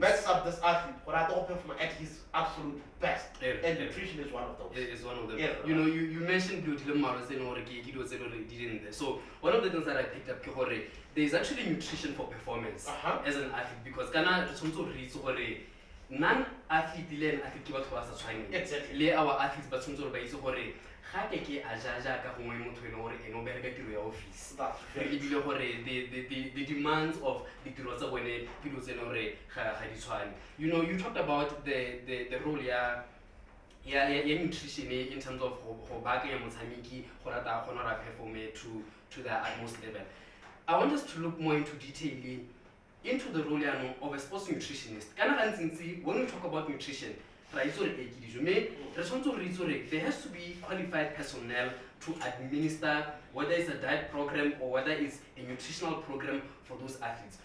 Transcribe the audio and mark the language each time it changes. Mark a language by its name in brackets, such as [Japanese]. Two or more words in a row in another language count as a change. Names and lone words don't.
[English] It backs up this athlete for that to perform at his absolute best. And nutrition is one of those. It is one of them. You know, you mentioned so one of the things that I picked up, there is actually nutrition for performance as an athlete, because non-athlete [Tswana] le athlete ba tshwara sa tshwaneng. [English] Exactly. [Tswana] Le [English] our athletes [Tswana] ba tshwantse ba itse gore ga ke a jaja ka gongwe motho ene gore ene o bereka tiro ya office. [English] That's very [Tswana] Ebile gore [English] the demands of [Tswana] ditiro tsa bone ke dilo tse ne gore ga di tshwane. [English] You know, you talked about the role ya nutrition in terms of [Tswana] go baakanya motshameki gore a ta kgona go [English] perform to the utmost level. I want us to look more into detail into the role of a sports nutritionist. When we talk about nutrition, there has to be qualified personnel to administer whether it's a diet program or whether it's a nutritional program for those athletes.